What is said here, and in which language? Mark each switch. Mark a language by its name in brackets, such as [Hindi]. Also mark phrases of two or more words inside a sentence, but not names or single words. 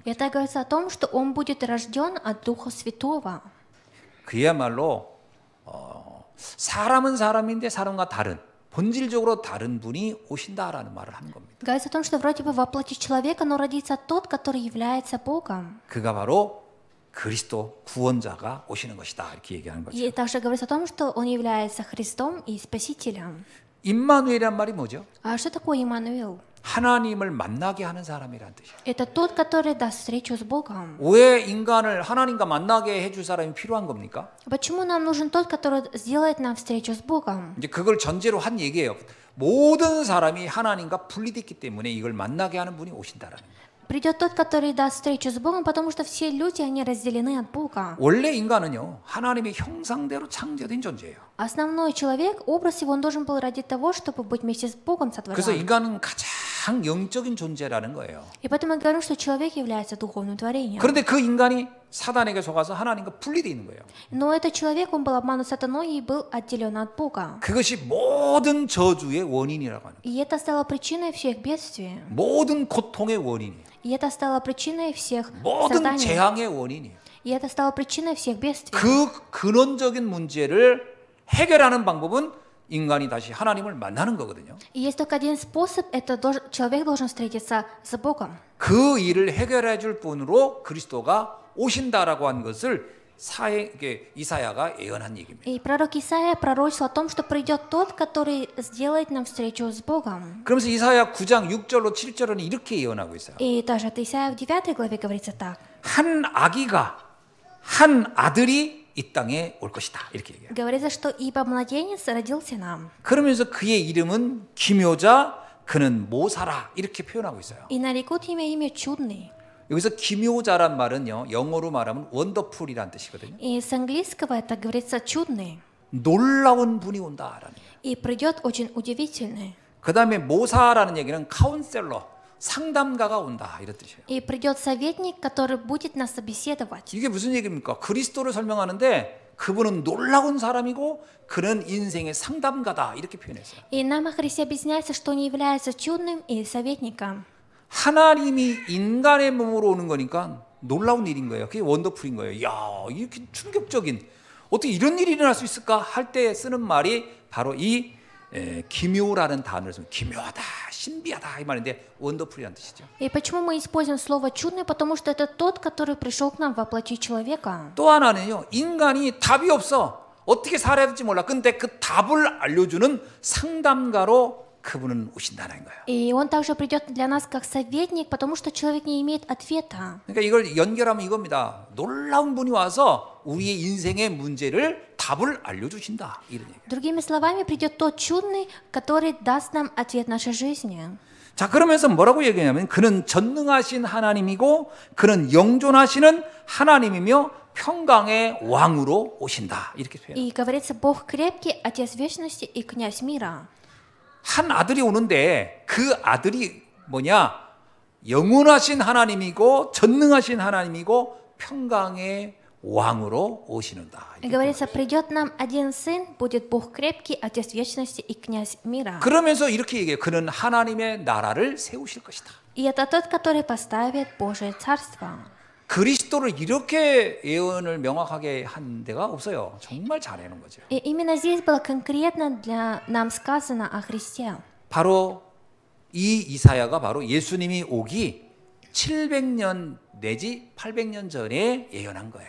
[Russian] Это говорится о том, что он будет рожден от Духа Святого. [Korean] 그야말로 사람은 사람인데 사람과 다른 본질적으로 다른 분이 오신다라는 말을 하는 겁니다. [Russian] Говорится о том, что вроде бы во плоти человека, но родится тот, который является Богом. [Korean] 그가 바로 그리스도 구원자가 오시는 것이다 이렇게 얘기하는 거죠. [Russian] И также говорится о том, что он является Христом и Спасителем. [Korean] 임마누엘이란 말이 뭐죠? [Russian] А что такое Иммануил? [Korean] 하나님을 만나게 하는 사람이란 뜻이에요. [Russian] Это тот, который даст встречу с Богом. [Korean] 왜 인간을 하나님과 만나게 해줄 사람이 필요한 겁니까? [Russian] Почему нам нужен тот, который сделает нам встречу с Богом? [Korean] 이제 그걸 전제로 한 얘기예요. 모든 사람이 하나님과 분리됐기 때문에 이걸 만나게 하는 분이 오신다라는 거예요. [Russian] Придет тот, который даст встречу с Богом, потому что все люди, они разделены от Бога. [Korean] 원래 인간은요 하나님의 형상대로 창조된 존재예요. [Russian] Основной человек, образ его, он должен был ради того, чтобы быть вместе с Богом [Korean] 그래서 [Russian] сотворен. [Korean] 인간은 가장 영적인 존재라는 거예요. [Russian] И поэтому мы говорим, что человек является духовным творением. [Korean] 그런데 그 인간이 사단에게 속아서 하나님과 분리되어 있는 거예요. [Russian] Но этот человек, он был обманут сатаной и был отделен от Бога. [Korean] 그것이 모든 저주의 원인이라고 하는 거예요. [Russian] И это стало причиной всех бедствий. [Korean] 모든 고통의 원인이에요. [Russian] И это стало причиной всех [Korean] 모든 [Russian] страданий. [Korean] 재앙의 원인이에요. [Russian] И это стало причиной всех бедствий. [Korean] 그 근원적인 문제를 해결하는 방법은 인간이 다시 하나님을 만나는 거거든요. [Russian] И есть только один способ, это человек должен встретиться с Богом. [Korean] 그 일을 해결해 줄 분으로 그리스도가 오신다라고 한 것을 이사야가 예언한 얘기입니다. [Russian] И пророк Исаия пророчил о том, что придет тот, который сделает нам встречу с Богом. [Korean] 그러면서 이사야 9장 6절로 7절은 이렇게 예언하고 있어요. [Russian] И даже от Исаия в 9 главе говорится так. [Korean] 한 아들이 이 땅에 올 것이다. 이렇게 얘기해요. [Russian] Говорится, что ибо младенец родился нам. [Korean] 그러면서 그의 이름은 기묘자, 그는 모사라 이렇게 표현하고 있어요. [Russian] И нарекут имя чудный. [Korean] 여기서 기묘자란 말은요, 영어로 말하면 원더풀이란 뜻이거든요. [Russian] И с английского это говорится чудный. [Korean] 놀라운 분이 온다라는. [Russian] И придет очень удивительный. [Korean] 그 다음에 모사라는 얘기는 카운셀러, 상담가가 온다 이런 뜻이에요. [Russian] И придет советник, который будет нас собеседовать. [Korean] 이게 무슨 얘기입니까? 그리스도를 설명하는데 그분은 놀라운 사람이고 그는 인생의 상담가다 이렇게 표현했어요. [Russian] И нам о Христе объясняется, что он является чудным и советником. [Korean] 하나님이 인간의 몸으로 오는 거니까 놀라운 일인 거예요. 그게 원더풀인 거예요. 야, 이렇게 충격적인 어떻게 이런 일이 일어날 수 있을까 할 때 쓰는 말이 바로 이 기묘라는 단어를 쓰면 기묘하다, 신비하다 이 말인데 원더풀이라는 뜻이죠. [Russian] И почему мы используем слово «чудный»? Потому что это тот, который пришел к нам во плоти человека. [Korean] 또 하나는요, 인간이 답이 없어. 어떻게 살아야 될지 몰라. 근데 그 답을 알려주는 상담가로 그분은 오신다는 거예요. [Russian] И он также придет для нас как советник, потому что человек не имеет ответа. [Korean] 그러니까 이걸 연결하면 이겁니다. 놀라운 분이 와서 우리의 인생의 문제를 답을 알려주신다. 이런 얘기예요. [Russian] Другими словами, придет тот чудный, который даст нам ответ нашей жизни. [Korean] 자, 그러면서 뭐라고 얘기하냐면 그는 전능하신 하나님이고 그는 영존하시는 하나님이며 평강의 왕으로 오신다. 이렇게 표현해요. [Russian] И говорится, Бог крепкий, Отец вечности и князь мира. [Korean] 한 아들이 오는데 그 아들이 뭐냐? 영원하신 하나님이고 전능하신 하나님이고 평강의 왕으로 오시는다. [Russian] И говорится, придет нам один сын, будет Бог крепкий, Отец вечности и князь мира. [Korean] 그러면서 이렇게 얘기해요. 그는 하나님의 나라를 세우실 것이다. [Russian] И это тот, который поставит Божие царство. [Korean] 그리스도를 이렇게 예언을 명확하게 한 데가 없어요. 정말 잘해놓은 거죠. [Russian] И именно здесь было конкретно для нам сказано о Христе. [Korean] 바로 이 이사야가 바로 예수님이 오기 700년 내지 800년 전에 예언한 거예요.